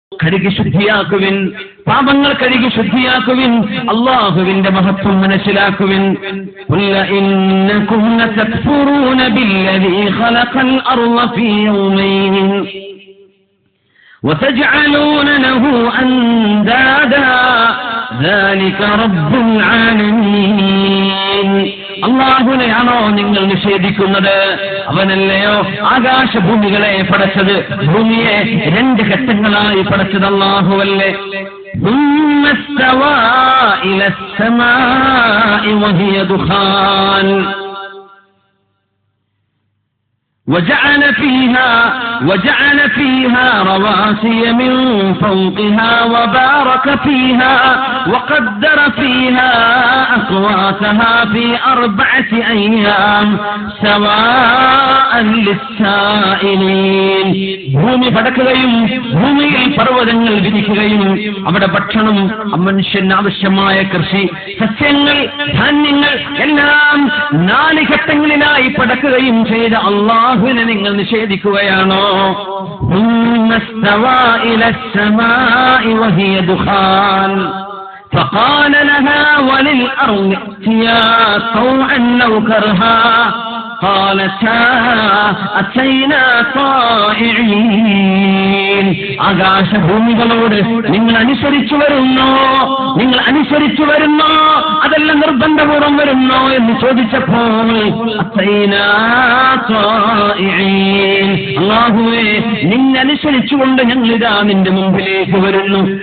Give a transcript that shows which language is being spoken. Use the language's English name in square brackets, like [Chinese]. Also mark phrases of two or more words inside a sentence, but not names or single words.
[Malayalam] കഴുകി ശുദ്ധിയാക്കുവിൻ, പാപങ്ങൾ കഴുകി ശുദ്ധിയാക്കുവിൻ, അല്ലാഹുവിന്റെ മഹത്വം മനസ്സിലാക്കുവിൻ. [Arabic] قل أئنكم لتكفرون بالذي خلق الأرض في يومين وتجعلون له أندادا ذلك رب العالمين. [Malayalam] അല്ലാഹുവിനെയാണോ നിങ്ങൾ നിഷേധിക്കുന്നത്? അവനല്ലയോ ആകാശഭൂമികളെ പടച്ചത്? ഭൂമിയെ 2 ഘട്ടങ്ങളായി പടച്ചത് അല്ലാഹുവല്ലേ? [Arabic] ثم استوى إلى السماء وهي دخان وجعل فيها رواسي من فوقها وبارك فيها وقدر فيها أقواتها في 4 أيام سواء للسائلين. [Malayalam] ഭൂമി പടക്കുകയും ഭൂമിയിൽ പർവ്വതങ്ങൾ വിരിക്കുകയും അവിടെ ഭക്ഷണം, മനുഷ്യന് ആവശ്യമായ കൃഷി, സസ്യങ്ങൾ, ധാന്യങ്ങൾ എല്ലാം 4 ഘട്ടങ്ങളിലായി പടക്കുകയും ചെയ്ത അല്ലാഹുവിനെ നിങ്ങൾ നിഷേധിക്കുകയാണോ? [Arabic] فقال لها وللأرض ائتيا طوعا أو كرها قالتا أتينا طائعين. [Malayalam] ആകാശഭൂമികളോട് നിങ്ങൾ അനുസരിച്ചു വരുന്നോ അതല്ല നിർബന്ധപൂർവ്വം വരുന്നോ എന്ന് ചോദിച്ചപ്പോൾ അല്ലാഹുവേ, നിന്നനുസരിച്ചുകൊണ്ട് ഞങ്ങളിതാ നിന്റെ മുമ്പിലേക്ക് വരുന്നു.